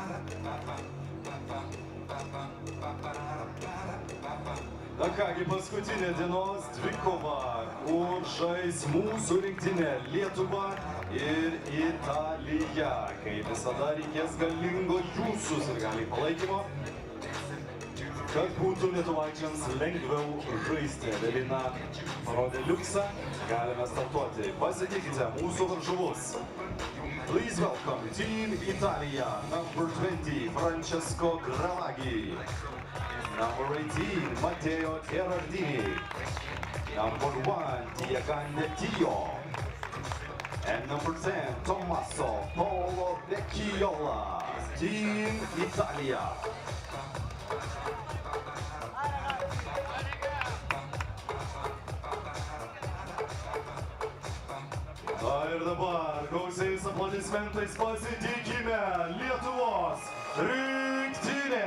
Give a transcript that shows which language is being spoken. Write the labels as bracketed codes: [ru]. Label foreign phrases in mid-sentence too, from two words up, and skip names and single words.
[lt] Na kągi, paskutinė dienos dvikova, kur žais mūsų rinktinė Lietuva ir Italija. Kaip visada reikės galingo jūsų sirgaliai palaikymo, kad būtų lietuvaičiams lengviau žaisti. Devina parodė liuksą, galime startuoti. Pasitikite mūsų varžovus. [en] Please welcome Team Italia, number 20, Francesco Gravaghi. Number 18, Matteo Gerardini. Number 1, Diagane Tio. And number 10, Tommaso Paolo Vecchiola. Team Italia. [lt] Na ir dabar gausiais aplodismentais pasitikime Lietuvos rinktinė.